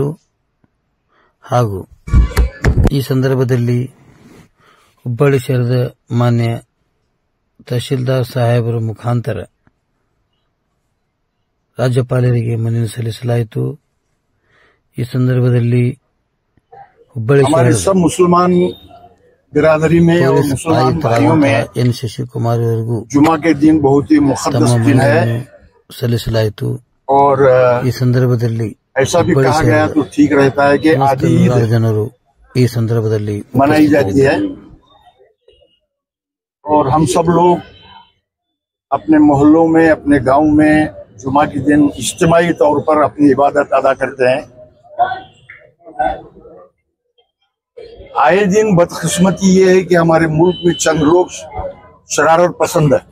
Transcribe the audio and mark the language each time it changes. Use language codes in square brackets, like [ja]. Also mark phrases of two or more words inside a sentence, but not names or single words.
[kn] ಹಾಗೂ ಈ ಸಂದರ್ಭದಲ್ಲಿ ಹುಬ್ಬಳ್ಳಿ ಶಹರದ ಮಾನ್ಯ ತಹಶೀಲ್ದಾರ್ ಸಾಹೇಬರ ಮುಖಾಂತರ ರಾಜ್ಯಪಾಲರಿಗೆ ಮನವಿ ಸಲ್ಲಿಸಲಾಯಿತು. ಈ ಸಂದರ್ಭದಲ್ಲಿ ಹುಬ್ಬಳ್ಳಿ ಶಹರದ [hi] मुसलमान बिरादरी में और मुसलमान भाइयों में एन शशि कुमार जुमा के दिन बहुत ही मुक़द्दस दिन है [kn] सಲ್ಲಿಸಲಾಯಿತು. [hi] और [kn] ಈ ಸಂದರ್ಭದಲ್ಲಿ [hi] ऐसा भी कहा गया तो ठीक रहता है कि आधी ईद [kn] ಜನರು ಈ ಸಂದರ್ಭದಲ್ಲಿ [hi] मनाई जाती है और हम सब लोग अपने मोहल्लों में अपने गांव में जुमा के दिन इज्तिमाई तौर पर अपनी इबादत अदा करते हैं. आए दिन बदकिस्मती ये है कि हमारे मुल्क में चंद लोग शरारत पसंद है.